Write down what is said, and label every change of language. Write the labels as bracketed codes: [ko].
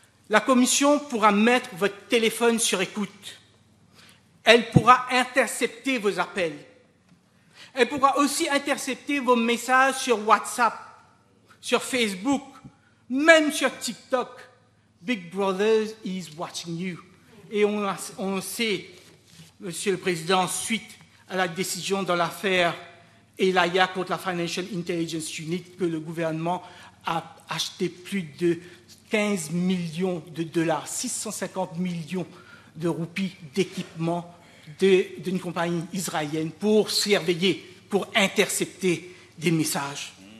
[fr] La Commission pourra mettre votre téléphone sur écoute. Elle pourra intercepter vos appels. Elle pourra aussi intercepter vos messages sur WhatsApp, sur Facebook, même sur TikTok. [en] Big Brother is watching you. [fr] Et on sait, Monsieur le Président, suite à la décision dans l'affaire Elia contre la Financial Intelligence Unit, que le gouvernement a acheté plus de 15 millions de dollars, 650 millions de roupies d'équipement d'une compagnie israélienne pour surveiller, pour intercepter des messages.